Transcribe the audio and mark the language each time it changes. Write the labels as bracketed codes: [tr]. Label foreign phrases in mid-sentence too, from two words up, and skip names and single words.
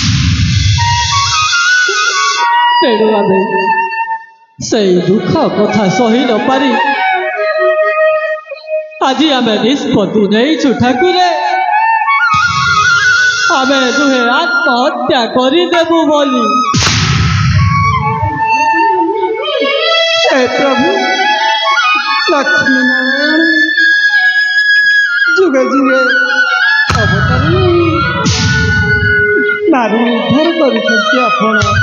[or] ତେଣୁ ଆମେ ସେଇ ଦୁଃଖ କଥା ସହି ନ ପାରି ଆଜି ଆମେ ନିଷ୍ପତ୍ତି ନେଇଛୁ ଠାକୁରେ, ଆମେ ଦୁହେଁ ଆତ୍ମହତ୍ୟା କରିଦେବୁ ବୋଲି। ହେ ପ୍ରଭୁ ଲକ୍ଷ୍ମୀ ନାରାୟଣ ଯୁଗେ ଯୁଗେ ଅବତାର ନାରୀ ଉଦ୍ଧାର କରଛନ୍ତି ଆପଣ।